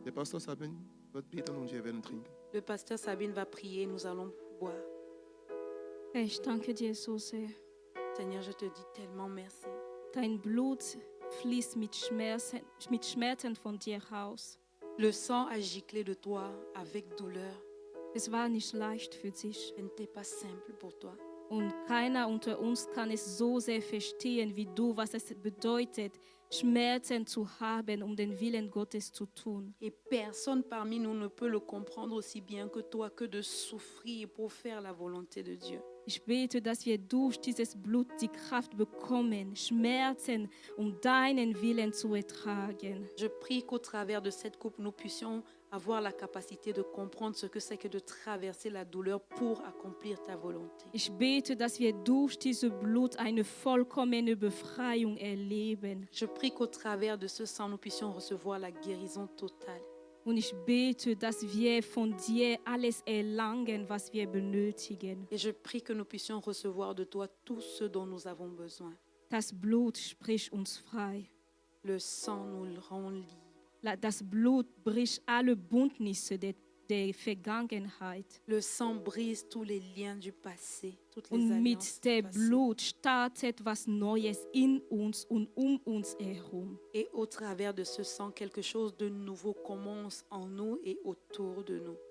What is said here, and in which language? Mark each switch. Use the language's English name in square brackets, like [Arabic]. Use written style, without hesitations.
[German] Der Pastor Sabine wird beten und wir werden trinken. [French] Le pasteur Sabine va prier, nous allons boire. [German] Herr, ich danke dir so sehr. [French] Seigneur, je te dis tellement merci. [German] Dein Blut fließt mit Schmerzen von dir raus. [French] Le sang a giclé de toi avec douleur. [German] Es war nicht leicht für dich. [French] Ce n'était pas simple pour toi. [German] Und keiner unter uns kann es so sehr verstehen wie du, was es bedeutet, Schmerzen zu haben, um den Willen Gottes zu tun. [French] Et personne parmi nous ne peut le comprendre aussi bien que toi, que de souffrir pour faire la volonté de Dieu. [German] Ich bete, dass wir durch dieses Blut die Kraft bekommen, Schmerzen deinen Willen zu ertragen. [French] Je prie qu'au travers de cette coupe, nous puissions avoir la capacité de comprendre ce que c'est que de traverser la douleur pour accomplir ta volonté. [German] Ich bete, dass wir durch dieses Blut eine vollkommene Befreiung erleben. [French] Je prie qu'au travers de ce sang, nous puissions recevoir la guérison totale. [German] Und ich bete, dass wir von dir alles erlangen, was wir benötigen. [French] Et je prie que nous puissions recevoir de toi tout ce dont nous avons besoin. [German] Das Blut spricht uns frei. [French] Le sang nous rend libres. [German] Das Blut bricht alle Bündnisse der Vergangenheit. [French] Le sang brise tous les liens du passé, toutes les [German] Und [French] alliances [German] mit [French] du [German] dem [French] passé. [German] Blut startet was Neues in uns und uns herum. [French] Et au travers de ce sang, quelque chose de nouveau commence en nous et autour de nous.